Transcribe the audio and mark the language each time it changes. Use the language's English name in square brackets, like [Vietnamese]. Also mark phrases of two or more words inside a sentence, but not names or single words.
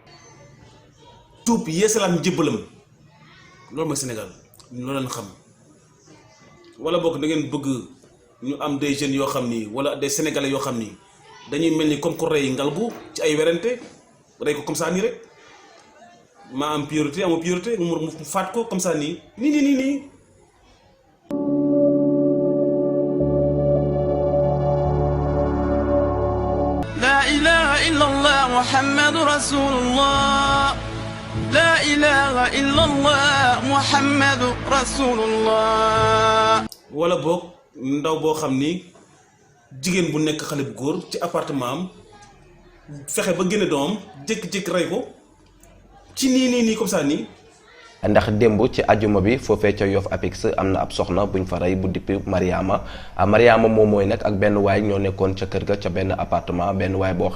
[Wolof] tuub yeesalaat njëbbalam loolu mooy Sénégal loolu lañ xam wala boog da ngeen bëgg ñu am [French] des jeunes [Wolof] yoo xam ni wala [French] des sénégalais [Wolof] yoo xam ni dañuy mel ni comme ko rey Ngalgu ci ay werante rey ko [French] comme ça [Wolof] nii rek maa am priorité amoo priorité mu faat ko [French] comme ça [Wolof] nii nii. [Arabic] لا إله إلا الله محمد رسول الله لا إله إلا الله محمد رسول الله. [Wolof] wala boog ndaw boo xam ni jigéen bu nekk xale bu góor ci appartement am fexe ba génne doomam jékki-jékki rey ko ci nii [French] comme ça [Wolof] nii. ndax démb ci ajuma bi foofee ca Yoff Apix am na ab soxna buñ fa rey bu dippi Mariama moom mooy nag ak benn waay ñoo nekkoon ca kër ga ca benn appartement benn waay boo